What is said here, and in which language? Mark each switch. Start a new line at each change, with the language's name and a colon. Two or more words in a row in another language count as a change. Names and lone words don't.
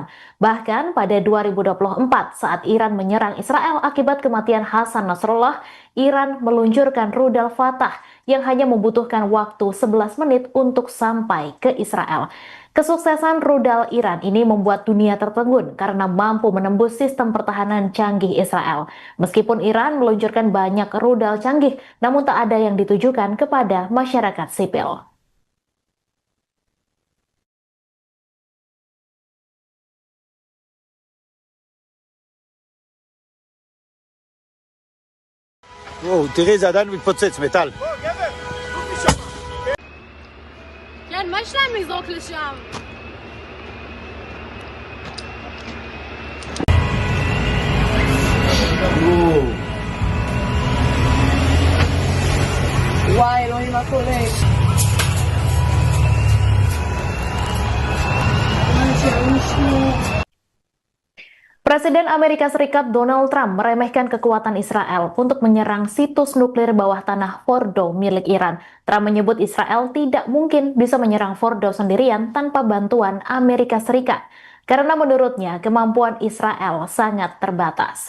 Indonesian: Bahkan pada 2024 saat Iran menyerang Israel akibat kematian Hasan Nasrullah, Iran meluncurkan rudal Fatah yang hanya membutuhkan waktu 11 menit untuk sampai ke Israel. Kesuksesan rudal Iran ini membuat dunia tertegun karena mampu menembus sistem pertahanan canggih Israel. Meskipun Iran meluncurkan banyak rudal canggih, namun tak ada yang ditujukan kepada masyarakat sipil.
Hebrew: וואו, תראי, זה עדיין מתפוצץ, מטל. כן, מה יש להם לזרוק לשם? וואי, אלוהים, מה קורה?
Indonesian: Presiden Amerika Serikat Donald Trump meremehkan kekuatan Israel untuk menyerang situs nuklir bawah tanah Fordo milik Iran. Trump menyebut Israel tidak mungkin bisa menyerang Fordo sendirian tanpa bantuan Amerika Serikat, karena menurutnya kemampuan Israel sangat terbatas.